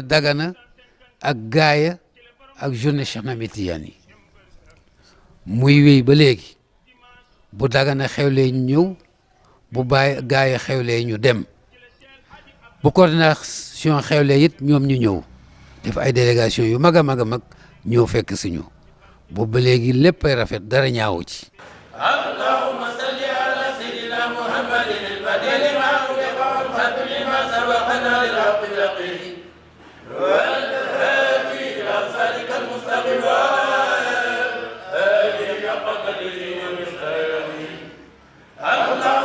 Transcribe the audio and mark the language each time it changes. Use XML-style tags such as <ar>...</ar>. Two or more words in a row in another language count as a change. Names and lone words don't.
<wo>Dagana ak gaaya ak journée Cheikh Ahmed Tidiane yi muy wéy ba léegi bu Dagana xewlee ñu ñëw bu gaaya xewlee ñu dem bu coordination xewlee it ñoom ñu ñëw def ay délégation yu mag a mag a mag ñëw fekk si ñu boobu ba léegi lépp ay rafet dara ñaawu ci.</wo> <ar>اللهم صل على سيدنا محمد الفاتح لما أغلق والخاتم لما سبق للحق بالحق والهادي إلى صراطك المستقيم وعلى آله حق قدره ومقداره</ar>